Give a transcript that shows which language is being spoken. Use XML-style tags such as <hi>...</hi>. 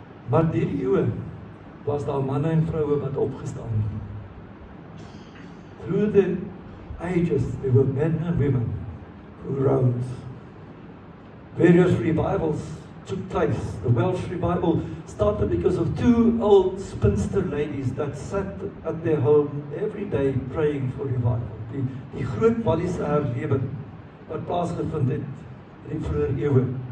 <af>Maar deur die eeue was daar manne en vroue wat opgestaan het.</af> <en>Through the ages, there were men and women who rose. Various revivals took place. The Welsh revival started because of 2 old spinster ladies that sat at their home every day praying for revival.</en> <af>Die groot Walliese herlewing wat plaasgevind het in die vroeë eeue.</af>